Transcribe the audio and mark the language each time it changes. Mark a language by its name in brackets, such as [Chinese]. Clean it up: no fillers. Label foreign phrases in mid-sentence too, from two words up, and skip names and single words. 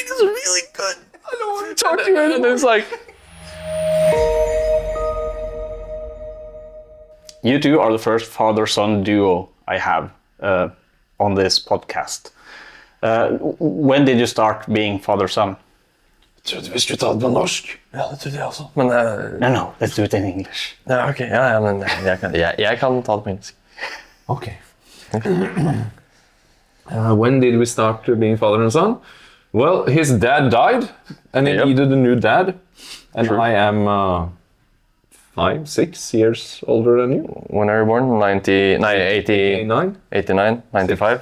[English] This is really good. I don't want to talk to you anymore. And it's like, you two are the first father-son duo I have on this podcast. When did you start being father-son? [Norwegian] Jeg trodde vi skulle ta det på norsk. Ja, det trodde jeg også. Men, [English] no, let's do it in English. [Norwegian] Ja, ok. Ja, men jeg kan ta det på engelsk. [English] Okay. When did we start being father and son? Well, his dad died, and he needed a new dad. And True. I am 5-6 years older than you. When are you born? 89? 89, 95?